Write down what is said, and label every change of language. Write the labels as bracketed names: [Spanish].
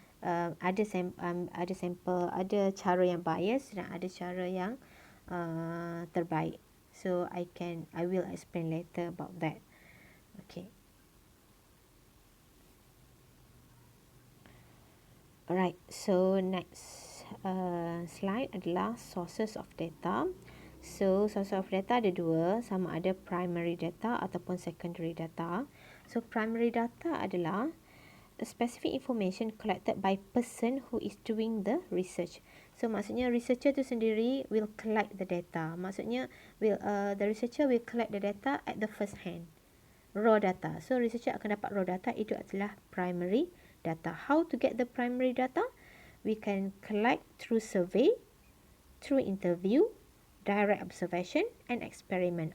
[Malay] Ada sampel, ada cara yang bias dan ada cara yang terbaik. [English] So I will explain later about that. Okay. Alright, so next slide adalah sources of data. So sources of data [Malay] ada dua, sama ada [English] primary data ataupun secondary data. So primary data adalah specific information collected by person who is doing the research. So maksudnya researcher tu sendiri will collect the data. Maksudnya the researcher will collect the data at the first hand. Raw data. So researcher [Malay] akan dapat [English] raw data, itu adalah primary data. How to get the primary data? We can collect through survey, through interview, direct observation and experiment.